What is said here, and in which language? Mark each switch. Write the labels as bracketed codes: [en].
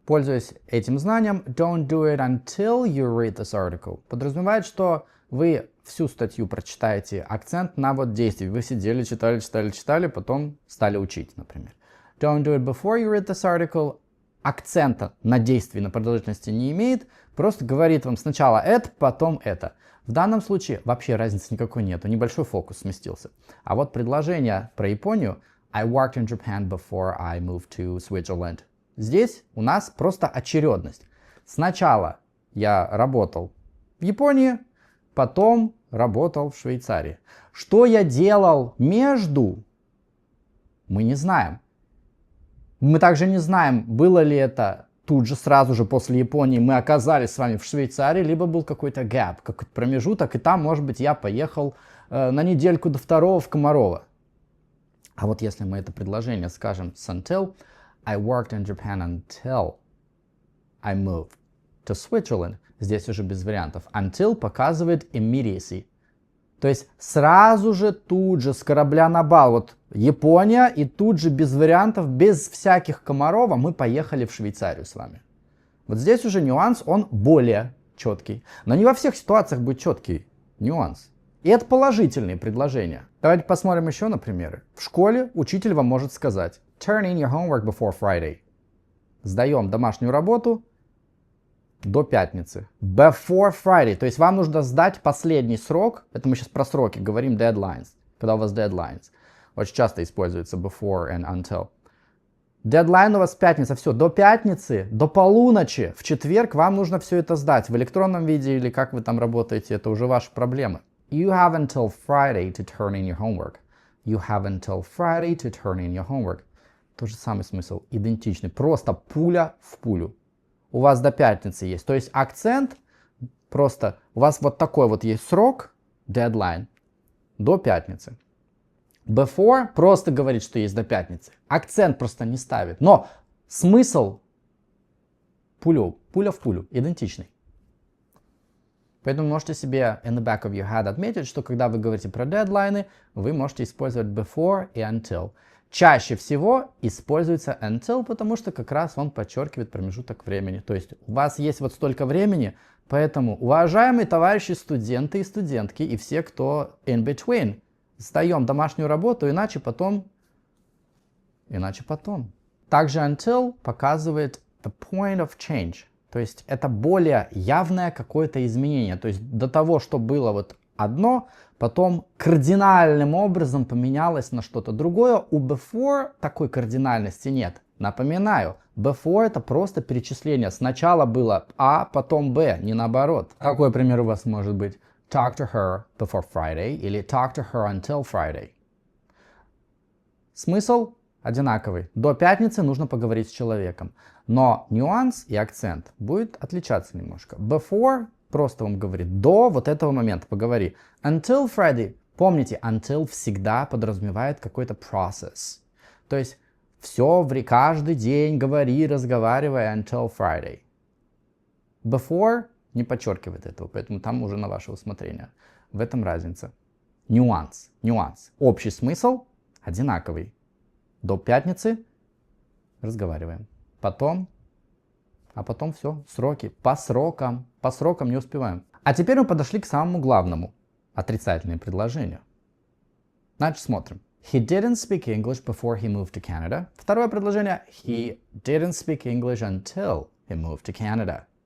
[ru] Пользуясь этим знанием, [en] don't do it until you read this article [ru] подразумевает, что вы всю статью прочитаете, акцент на вот действии. Вы сидели, читали, потом стали учить, например. [en] Don't do it before you read this article [ru] акцента на действии, на продолжительности не имеет, просто говорит вам сначала это, потом это. В данном случае вообще разницы никакой нету, небольшой фокус сместился. А вот предложение про Японию [en] I worked in Japan before I moved to Switzerland. [ru] Здесь у нас просто очередность. Сначала я работал в Японии, потом работал в Швейцарии. Что я делал между, мы не знаем. Мы также не знаем, было ли это тут же, сразу же после Японии мы оказались с вами в Швейцарии, либо был какой-то gap, какой-то промежуток, и там, может быть, я поехал на недельку до второго в Комарова. А вот если мы это предложение скажем с until, [en] I worked in Japan until I moved to Switzerland, [ru] здесь уже без вариантов. [en] Until [ru] показывает [en] immediacy. [ru] То есть сразу же, тут же, с корабля на бал, вот Япония, и тут же без вариантов, без всяких Комарова мы поехали в Швейцарию с вами. Вот здесь уже нюанс, он более четкий. Но не во всех ситуациях будет четкий нюанс. И это положительные предложения. Давайте посмотрим еще на примеры. В школе учитель вам может сказать [en] turn in your homework before Friday. [ru] Сдаем домашнюю работу до пятницы. [en] Before Friday. [ru] То есть вам нужно сдать последний срок. Это мы сейчас про сроки говорим, deadlines. Когда у вас deadlines. Очень часто используется before and until. Дедлайн у вас пятница. Все, до пятницы, до полуночи. В четверг вам нужно все это сдать. В электронном виде или как вы там работаете, это уже ваши проблемы. [en] You have until Friday to turn in your homework. You have until Friday to turn in your homework. [ru] Тот же самый смысл, идентичный. Просто пуля в пулю. У вас до пятницы есть. То есть акцент просто, у вас вот такой вот есть срок, deadline, до пятницы. Before просто говорит, что есть до пятницы. Акцент просто не ставит. Но смысл пуля в пулю, идентичный. Поэтому можете себе [en] in the back of your head [ru] отметить, что когда вы говорите про дедлайны, вы можете использовать before и until. Чаще всего используется until, потому что как раз он подчеркивает промежуток времени. То есть у вас есть вот столько времени, поэтому, уважаемые товарищи студенты и студентки, и все, кто [en] in between, [ru] сдаем домашнюю работу, иначе потом. [en] Также until показывает the point of change. [ru] То есть это более явное какое-то изменение. То есть до того, что было вот одно, потом кардинальным образом поменялось на что-то другое. У before такой кардинальности нет. Напоминаю, before это просто перечисление. Сначала было А, потом Б, не наоборот. Какой пример у вас может быть? [en] Talk to her before Friday [ru] или [en] talk to her until Friday. [ru] Смысл одинаковый. До пятницы нужно поговорить с человеком. Но нюанс и акцент будет отличаться немножко. Before просто вам говорит до вот этого момента поговори. [en] Until Friday. [ru] Помните, until всегда подразумевает какой-то process. То есть все каждый день говори, разговаривай until Friday. Before не подчеркивает этого, поэтому там уже на ваше усмотрение. В этом разница. Нюанс. Общий смысл одинаковый. До пятницы разговариваем. Потом все, сроки. По срокам не успеваем. А теперь мы подошли к самому главному. Отрицательные предложения. Значит, смотрим. [en] He didn't speak English before he moved to Canada. [ru] Второе предложение. [en] He didn't speak English until he moved to Canada.